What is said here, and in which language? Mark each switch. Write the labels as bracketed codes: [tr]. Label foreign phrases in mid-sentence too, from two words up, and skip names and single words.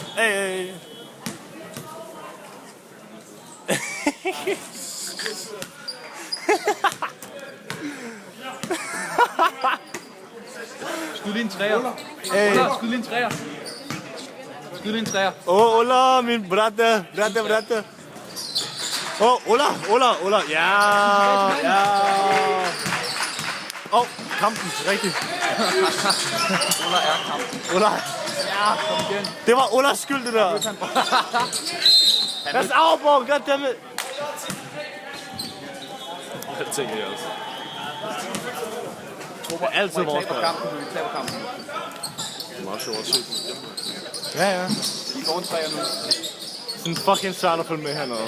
[da] Skud lige en træer. Skud lige en træer. Skud lige en træer. Ola, min bratte. Ola. Ja. Kampen, rigtigt. Ola er kampen. Ola. Ja, kom igen. Det var Olas skyld, det der. [en] That's our ball, goddammit. [da] Det tænker jeg også. Det er altid vores Vi taber kampen. Det er meget sjovt at se. Ja. I går en træer nu. Sådan fucking svært at følge med hernede.